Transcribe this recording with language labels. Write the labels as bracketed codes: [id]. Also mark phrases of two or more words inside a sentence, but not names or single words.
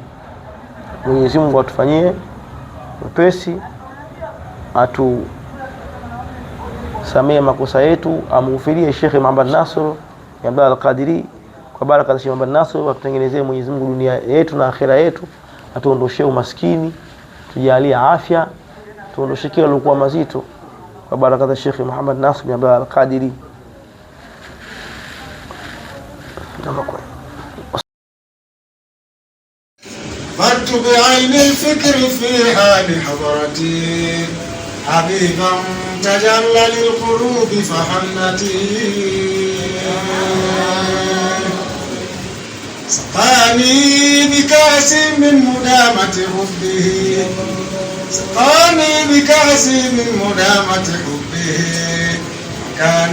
[sw] Mwenyezi Mungu atufanyie wepesi, atusamee makosa yetu, amufirie Sheikh Muhammad Nasr Abdul Al-Qadiri, kwa baraka za Sheikh Muhammad Nasr, atutengenezee Mwenyezi Mungu dunia yetu na akhira yetu, atuondoshee umaskini, tujalie afya, tuondoshee kila lokuwa mazito, kwa baraka za Sheikh Muhammad Nasr Abdul Al-Qadiri. [ar] مت بعين الفكر في حال حضرتي حبيبا تجلى للقلوب فحنتي سقاني بكأس من مدامة حبه سقاني بكأس من مدامة حبه كان